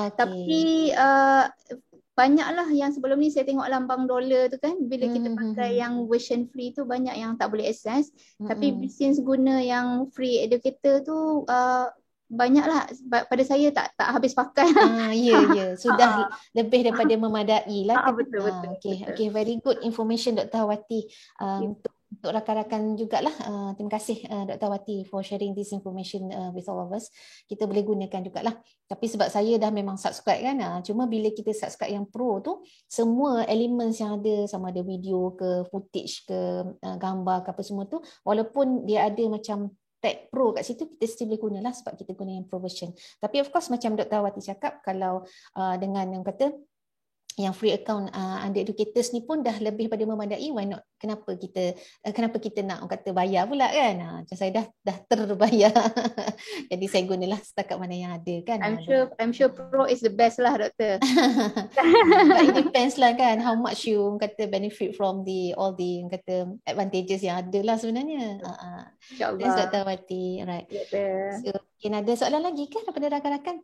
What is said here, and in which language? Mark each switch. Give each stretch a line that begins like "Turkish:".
Malay: Tapi banyaklah yang sebelum ni saya tengok lambang dolar tu kan, bila kita pakai yang version free tu banyak yang tak boleh access. Tapi since guna yang free educator tu banyaklah, pada saya tak habis pakai. Ya, sudah lebih daripada memadai lah. Betul.
English: Okay, very good information
Malay: Dr. Wati. Untuk rakan-rakan jugalah, terima kasih Dr.
English: Wati for sharing this information with all of us.
Malay: Kita boleh gunakan jugalah. Tapi sebab saya dah memang subscribe kan, cuma bila kita subscribe yang pro tu, semua elements yang ada, sama ada video ke, footage ke, gambar ke apa semua tu, walaupun dia ada macam tag pro kat situ, kita still boleh gunalah sebab kita guna yang pro version. Tapi
English: of course
Malay: macam Dr. Wati cakap, kalau dengan yang kata yang free account under educators ni pun dah lebih pada memadai,
English: why not?
Malay: Kenapa kita nak kata bayar pula kan? Macam saya dah terbayar. Jadi saya gunalah setakat mana yang ada kan.
English: I'm sure pro is the best lah, doktor. But it depends lah kan, how much you kata benefit from all the kata advantages
Malay: yang ada lah sebenarnya. InsyaAllah.
English: That's Dr. Wati, right.
Malay: So, mungkin ada soalan lagi kan daripada rakan-rakan?